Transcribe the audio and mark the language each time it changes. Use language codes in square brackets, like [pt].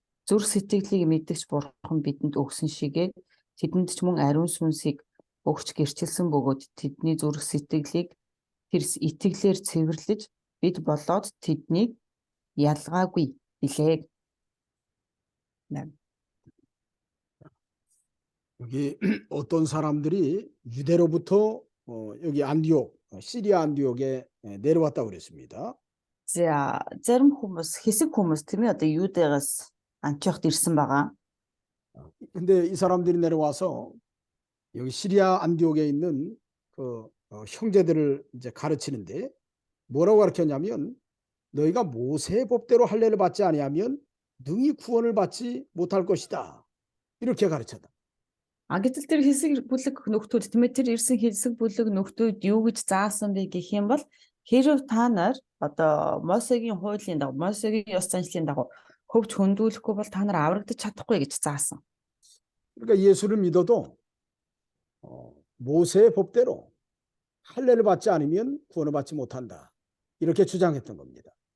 [mn] Зүрх сэтгэлийг мэдгч Бурхан бидэнд өгсөн шигээ тэдэнд ч мөн ариун сүнсийг өгч гэрчилсэн бөгөөд тэдний зүрх сэтгэлийг тэр итгэлээр цэвэрлэж бид болоод тэднийг ялгаагүй билээ. [ko] 여기 어떤 사람들이 유대로부터 여기 안디옥, 시리아 안디옥에 내려왔다고 그랬습니다. [mn] За зарим хүмүүс хэсэг хүмүүс тийм ээ одоо Юудаас Антиохт ирсэн байгаа. [ko] 근데 이 사람들이 내려와서 여기 시리아 안디옥에 있는 그 형제들을 이제 가르치는데 뭐라고 가르쳤냐면 너희가 모세의 법대로 할례를 받지 아니하면 능히 구원을 받지 못할 것이다. 이렇게 가르쳤다. [mn] Гэтэл тэр хэсэг бүлэг нөхдүүд тийм ээ тэр ирсэн хэсэг бүлэг нөхдүүд юу гэж заасан бэ гэх юм бол хэрв та нар одоо Мосегийн хуулийн дагуу Мосегийн ёс заншлын дагуу хөвч хөндүүлэхгүй бол та нар аврагдаж чадахгүй гэж заасан. [ko] 그러니까 예수를 믿어도 모세의 법대로 할례를 받지 않으면 구원을 받지 못한다. 이렇게 주장했던 겁니다.